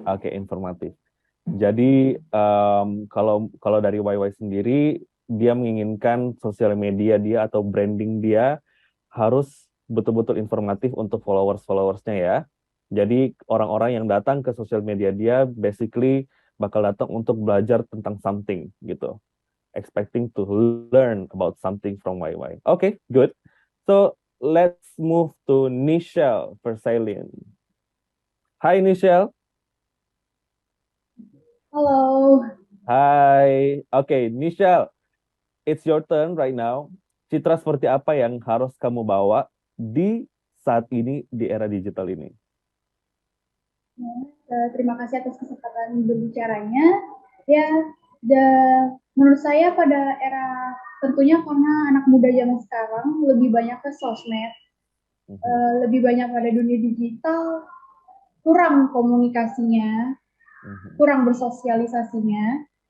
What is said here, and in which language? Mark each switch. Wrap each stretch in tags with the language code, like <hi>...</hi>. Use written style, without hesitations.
<id>Oke, informatif. Jadi kalau dari YY sendiri, dia menginginkan sosial media dia atau branding dia harus betul-betul informatif untuk followers-followersnya ya. Jadi orang-orang yang datang ke sosial media dia basically bakal datang untuk belajar tentang something gitu.</id> <en>Expecting to learn about something from YY. Okay, good. So let's move to Nichelle Versailles. Hi Nichelle.</en> <id>Halo. Hai.</id> <en>Okay, Nichelle, it's your turn right now.</en> <id>Citra seperti apa yang harus kamu bawa di saat ini, di era digital ini? Terima kasih atas kesempatan berbicaranya. Ya, menurut saya pada era tentunya karena anak muda zaman sekarang lebih banyak ke sosmed, lebih banyak pada dunia digital, kurang komunikasinya, kurang bersosialisasinya.</id>